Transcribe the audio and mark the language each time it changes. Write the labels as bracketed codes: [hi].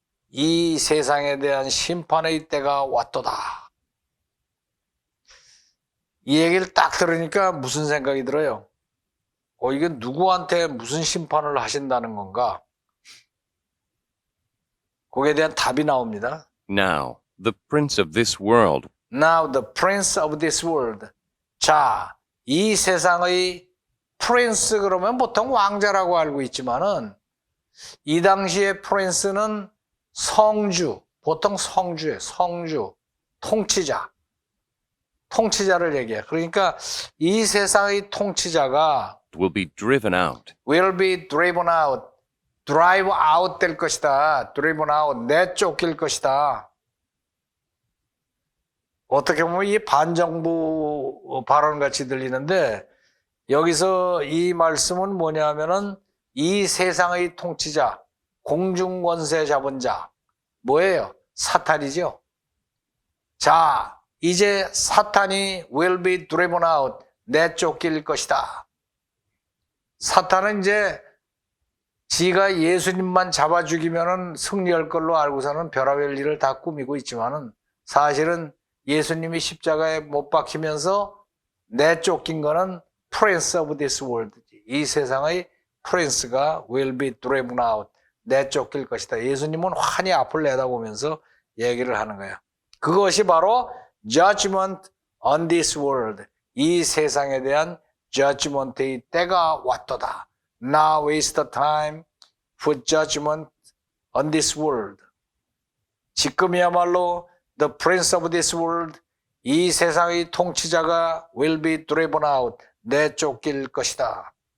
[ko] 이 세상에 대한 심판의 때가 왔도다. 이 얘기를 딱 들으니까 무슨 생각이 들어요? 이게 누구한테 무슨 심판을 하신다는 건가? 거기에 대한 답이 나옵니다. [en] Now, the prince of this world. Now the prince of this world. [ko] 자, 이 세상의 프린스 그러면 보통 왕자라고 알고 있지만은 이 당시의 프린스는 성주, 보통 성주예요. 성주, 통치자를 얘기해요. 그러니까 이 세상의 통치자가 [en] will be driven out. will be driven out, drive out [ko] 될 것이다. [en] driven out, [ko] 내쫓길 것이다. 어떻게 보면 이 반정부 발언같이 들리는데 여기서 이 말씀은 뭐냐면은 이 세상의 통치자, 공중권세 잡은 자, 뭐예요? 사탄이죠. 자, 이제 사탄이 [en] will be driven out, [ko] 내쫓길 것이다. 사탄은 이제 지가 예수님만 잡아 죽이면은 승리할 걸로 알고서는 별의별 일을 다 꾸미고 있지만은 사실은 예수님이 십자가에 못 박히면서 내쫓긴 거는 [en] Prince of this world. [ko] 이 세상의 프린스가 [en] will be driven out. [ko] 내쫓길 것이다. 예수님은 환히 앞을 내다보면서 얘기를 하는 거예요. 그것이 바로 [en] judgment on this world. [ko] 이 세상에 대한 judgment의 때가 왔도다. [en] Now is the time for judgment on this world. [ko] 지금이야말로 [en] the prince of this world, [ko] 이 세상의 통치자가 [en] will be driven out, [ko] 내쫓길 것이다.